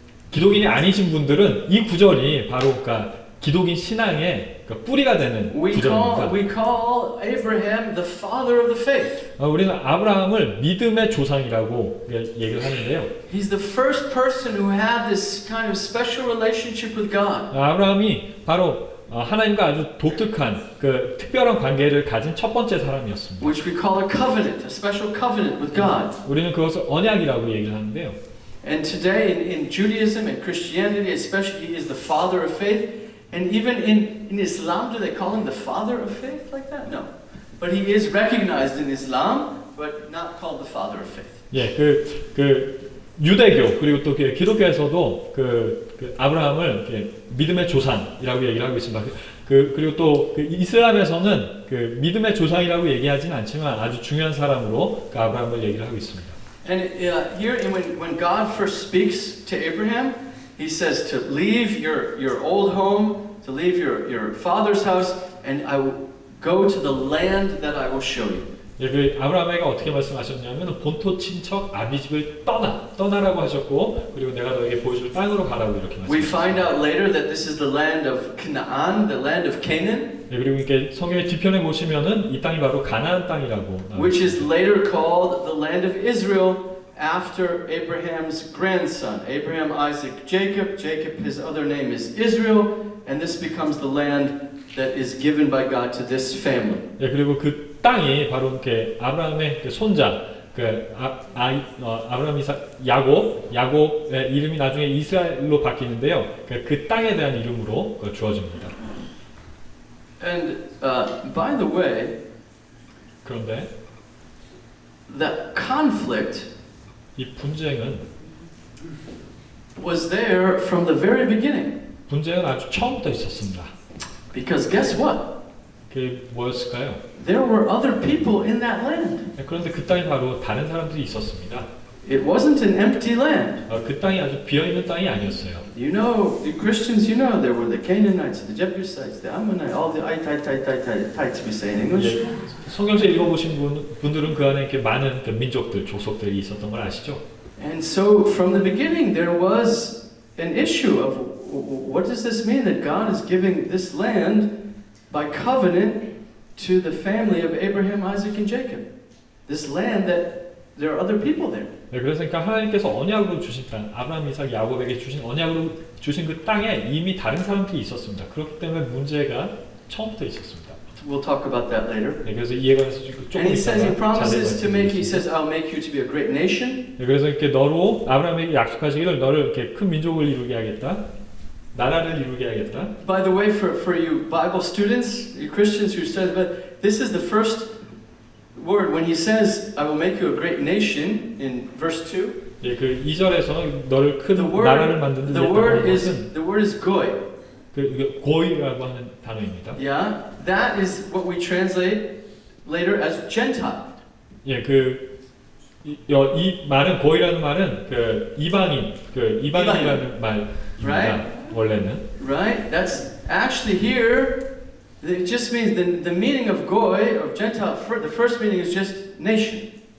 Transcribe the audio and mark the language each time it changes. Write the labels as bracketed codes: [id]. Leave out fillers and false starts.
[ko] 기독인이 아니신 분들은 이 구절이 바로 그러니까 기독인 신앙의 뿌리가 되는 구절입니다. [en] We call Abraham the father of the faith. [ko] 우리는 아브라함을 믿음의 조상이라고 얘기를 하는데요. [en] He's the first person who had this kind of special relationship with God. [ko] 아브라함이 바로 하나님과 아주 독특한 그 특별한 관계를 가진 첫 번째 사람이었습니다. [en] Which we call a covenant, a special covenant with God. [ko] 우리는 그것을 언약이라고 얘기를 하는데요. [en] And today in Judaism and Christianity especially, he is the father of faith. And even in Islam, do they call him the father of faith like that? No. But he is recognized in Islam, but not called the father of faith. [ko] 예, 유대교 그리고 또 기독교에서도 아브라함을 믿음의 조상이라고 얘기를 하고 있습니다. 그리고 또 이슬람에서는 믿음의 조상이라고 얘기하지는 않지만 아주 중요한 사람으로 아브라함을 얘기를 하고 있습니다. [en] And here, when God first speaks to Abraham, He says to leave your old home, to leave your father's house, and I will go to the land that I will show you. [ko] 예, 아브라함에게 어떻게 말씀하셨냐면 본토 친척 아비집을 떠나라고 하셨고 그리고 내가 너에게 보여줄 땅으로 가라고 이렇게 말씀하셨습니다. [en] We find out later that this is the land of Canaan, the land of Canaan. [ko] 예, 그리고 이렇게 성경의 뒤편에 보시면은 이 땅이 바로 가나안 땅이라고. [en] Which is later called the land of Israel. After Abraham's grandson, Abraham, Isaac, Jacob. Jacob, his other name is Israel, and this becomes the land that is given by God to this family. [ko] 예, 그리고 그 땅이 바로 이렇게 아브라함의 손자, 아브라함, 이삭, 야곱의 이름이 나중에 이스라엘로 바뀌는데요. 그 땅에 대한 이름으로 주어집니다. [en] And by the way, [ko] 그런데 [en] that conflict [ko] 이 분쟁은 [en] was there from the very beginning. [ko] 분쟁은 아주 처음부터 있었습니다. [en] Because guess what? [ko] 그게 뭐였을까요? [en] There were other people in that land. [ko] 그런데 그 땅이 바로 다른 사람들이 있었습니다. [en] It wasn't an empty land. [ko] 그 땅이 아주 비어있는 땅이 아니었어요. [en] You know, the Christians, you know, there were the Canaanites, the Jebusites, the Ammonites, all the Itaites we say in English. [ko] 성경서 읽어보신 분들은 그 안에 이렇게 많은 민족들, 족속들이 있었던 걸 아시죠? [en] And so from the beginning there was an issue of what does this mean that God is giving this land by covenant to the family of Abraham, Isaac, and Jacob. This land that there are other people there. [ko] 네, 그래서 하나님께서 언약으로 주신 땅, 아브라함, 이삭, 야곱에게 주신 언약으로 주신 그 땅에 이미 다른 사람들이 있었습니다. 그렇기 때문에 문제가 처음부터 있었습니다. [en] We'll talk about that later. [ko] 네, 그래서 이에 관해서 조금 [en] And he says he [ko] 이따가 [en] promises to make. He [ko] 자세히 [en] says, "I'll make you to be a great nation." [ko] 네, 그래서 이렇게 너로 아브라함에게 약속하시기를 너를 이렇게 큰 민족을 이루게 하겠다, 나라를 이루게 하겠다. [en] By the way, for you Bible students, you Christians who study, but this is the first word when he says, "I will make you a great nation" in verse 2. [ko] 예, 그 2절에서 너를 큰 [en] The [ko] 나라를 만드는 [en] the word is goy. [ko] 그 고이라고 하는 단어입니다. [en] Yeah, that is what we translate later as Gentile. [ko] 예, 이 말은 고이라는 말은 이방인이라는 말입니다. [en] Right? [ko] 원래는. [en] Right? That's actually here. It just means the meaning of goy or Gentile. The first meaning is just nation.